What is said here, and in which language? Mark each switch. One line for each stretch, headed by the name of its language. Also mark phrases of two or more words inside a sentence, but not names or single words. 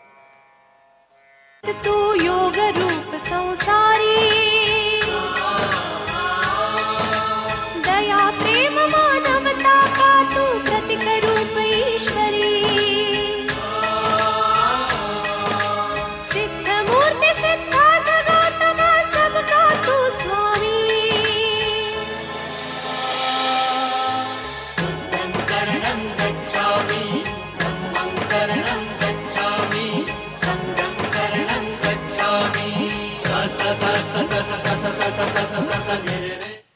Hindi: तू योग रूप संसारी, दया प्रेम मानवता का तू प्रतीक रूप ईश्वरी, सिद्ध मूर्ति सिद्धार्थ गौतम सबका तू स्वामी।
Pali: बुद्धं शरणं गच्छामि, धम्मं शरणं गच्छामि, संघं शरणं गच्छामि। स स स स स स स स स स स स स रे रे।